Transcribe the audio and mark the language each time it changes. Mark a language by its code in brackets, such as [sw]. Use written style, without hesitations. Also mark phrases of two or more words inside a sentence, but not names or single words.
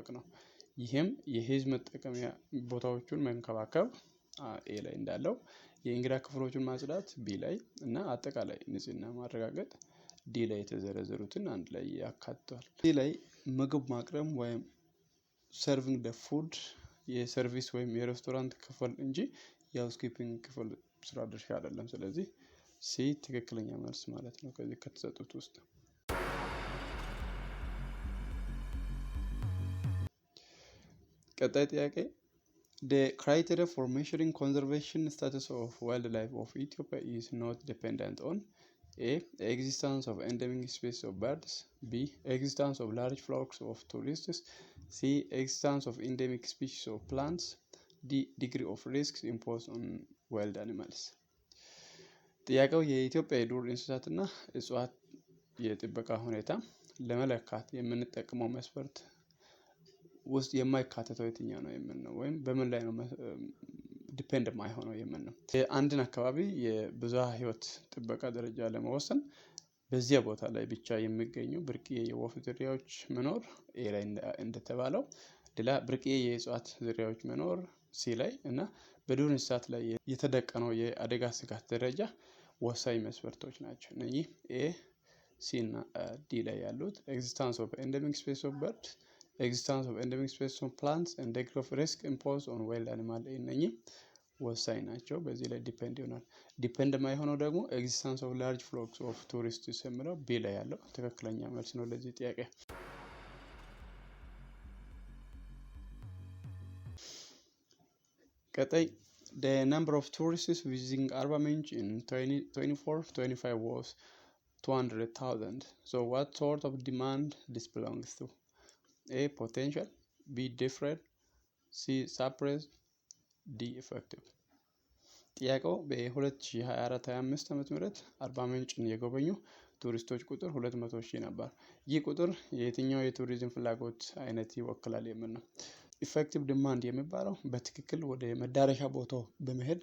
[am] ነው። ይህም የህዝብ መጠቀሚያ ቦታዎቹን መንከባከብ ኤ ላይ እንዳለው፣ የእንግዳ ክፍሎቹን ማጽዳት ቢ ላይ እና አጠቃላይ ንጽህና ማረጋገጥ ዲ ላይ የተዘረዘሩትን አንድ ላይ ያካትታል። ዲ ላይ ምግብ ማቅረብ ወይም [en] serving the food [am] የሰርቪስ ወይም የሬስቶራንት ክፍል እንጂ የሃውስኪፒንግ ክፍል ስራ ድርሻ አይደለም። ስለዚህ ሲ ትክክለኛ መልስ ማለት ነው ከዚህ ከተሰጡት ውስጥ። ቀጣይ ጥያቄ [en] the criteria for measuring conservation status of wildlife of Ethiopia is not dependent on A, existence of endemic species of birds. B, existence of large flocks of tourists. C, existence of endemic species of plants. D, degree of risks imposed on wild animals. [am] ጥያቄው የኢትዮጵያ የዱር እንስሳትና እጽዋት የጥበቃ ሁኔታ ለመለካት የምንጠቀመው መስፈርት ውስጥ የማይካተተው የትኛው ነው የምንለው ወይም በምን ላይ ነው ዲፔንድ የማይሆነው የምንለው። አንድን አካባቢ የብዝሃ ህይወት ጥበቃ ደረጃ ለመወሰን በዚያ ቦታ ላይ ብቻ የሚገኙ ብርቅዬ የወፍ ዝርያዎች መኖር ኤ ላይ እንደተባለው፣ ሌላ ብርቅዬ የእጽዋት ዝርያዎች መኖር ሲ ላይ እና በዱር እንስሳት ላይ የተደቀነው የአደጋ ስጋት ደረጃ ወሳኝ መስፈርቶች ናቸው። እነዚህ ኤ ሲ እና ዲ ላይ ያሉት [en] existence of endemic species of birds, existence of endemic species of plants and degree of risk imposed on wild animal [am] እነኚህ ወሳኝ ናቸው። በዚህ ላይ ዲፔንድ ይሆናል። ዲፔንድ የማይሆነው ደግሞ [en] existence of large flocks of tourists [am] የሚለው ቢ ላይ ያለው ትክክለኛ መልስ ነው ለዚህ ጥያቄ። [en] ቀጣይ the number of tourists visiting Arba Minch in 2024-25 was 200,000. So what sort of demand this belongs to? A, potential. B, deferred. C, suppressed. D, effective. [am] ጥያቄው በ2024-25 ዓመተ ምህረት አርባ ምንጭን የጎበኙ ቱሪስቶች ቁጥር 200,000 ነበር። ይህ ቁጥር የትኛው የቱሪዝም ፍላጎት አይነት ይወክላል የሚል ነው። [en] effective demand [am] የሚባለው በትክክል ወደ መዳረሻ ቦታው በመሄድ